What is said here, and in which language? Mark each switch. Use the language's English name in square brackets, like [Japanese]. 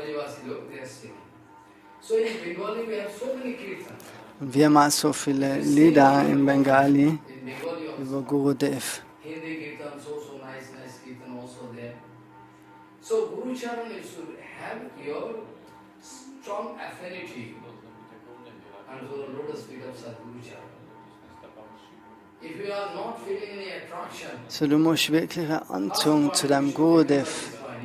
[English] Brajavasi look, they are singing. So in Bengali we have so many kirtans. [German] Und wir haben auch so viele Lieder in Bengali über Gurudev. [English] Hindi kirtan, so nice kirtan also there. So Guru Charan, you should have your strong affinity unto the lotus feet of SatGuru Charan. If you are not feeling any attraction, [German] So du musst wirklich eine Anziehung zu deinem Gurudev.